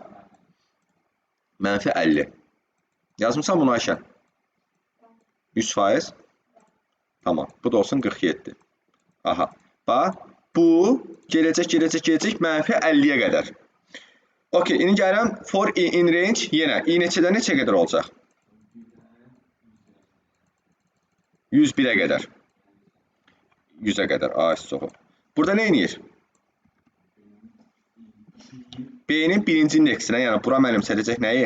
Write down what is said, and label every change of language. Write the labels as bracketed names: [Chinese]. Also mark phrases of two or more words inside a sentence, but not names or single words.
[Azerbaijani] Mənfi 50. Yazmışsan bunu Ayşə? 100%. Tamam. Bu da olsun 47. Aha. Bax, bu gələcək mənfi 50-yə qədər. Okey, indi gəlirəm [English] for i in range [Azerbaijani] yenə. I neçədən neçə qədər olacaq? 101-ə qədər. 100-ə qədər. A soğuk. Burada nə edir? B-nin birinci indeksinə, yəni bura mənimsədəcək nəyi?